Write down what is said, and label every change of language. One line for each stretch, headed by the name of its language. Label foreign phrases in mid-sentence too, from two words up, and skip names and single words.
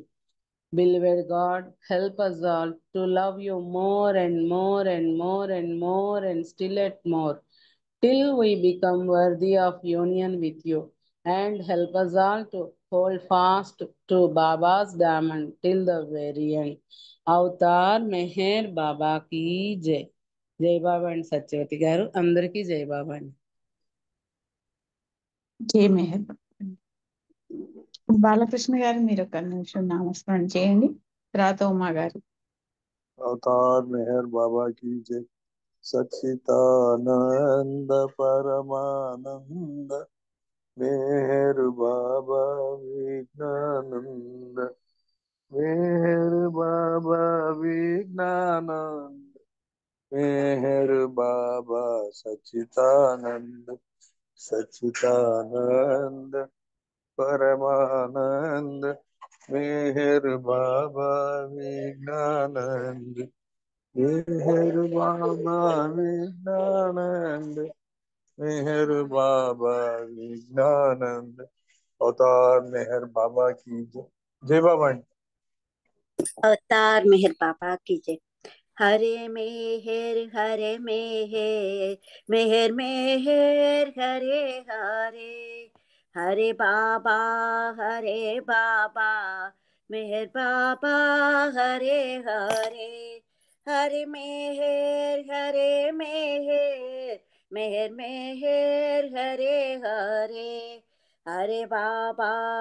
English: Beloved God, help us all to love you more and more and more and more and still yet more, till we become worthy of union with you. And help us all to hold fast to Baba's diamond till the very end.
Telugu: అవతార్ మెహర్ బాబా की జై. జై బాబా అండి సత్యవతి గారు, అందరికీ జై బాబా అండి. జై మెహర్ బాలకృష్ణ గారు మీరు ఒక నిమిషం నామస్మరణ చేయండి, తర్వాత ఉమా గారు.
Hindi: अवतार मेहर बाबा की जय। सच्चिदानंद परमानंद मेहर बाबा विज्ञानंद, मेहर बाबा विज्ञानंद, मेहर बाबा सच्चिदानंद, सच्चिदानंद परमानंद मेहर बाबा विज्ञानंद, मेहर बाबा विज्ञानंद, मेहर बाबा विज्ञानंद। अवतार मेहर बाबा की जय। जय बाबा। अवतार मेहर बाबा की जय। हरे मेहर हरे मेहर, मेहर मेहर हरे हरे, हरे बाबा मेहर बाबा हरे हरे, हरे मेहर हरे मेहर, मेहर मेहर हरे हरे, हरे बाबा